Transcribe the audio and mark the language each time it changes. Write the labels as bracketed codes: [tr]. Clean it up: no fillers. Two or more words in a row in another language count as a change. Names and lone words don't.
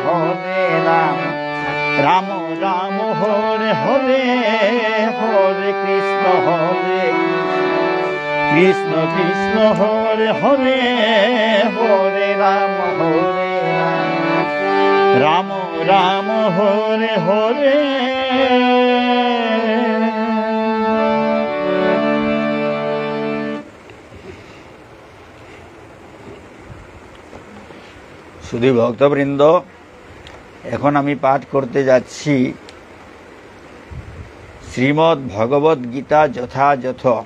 [sa] রাম রাম হরে হরে, হরে কৃষ্ণ কৃষ্ণ কৃষ্ণ হরে হরে, হরে রাম রাম রাম হরে হরে। [bn] শুধু ভক্তবৃন্দ, এখন আমি পাঠ করতে যাচ্ছি শ্রীমদ্ ভগবদ গীতা যথাযথ।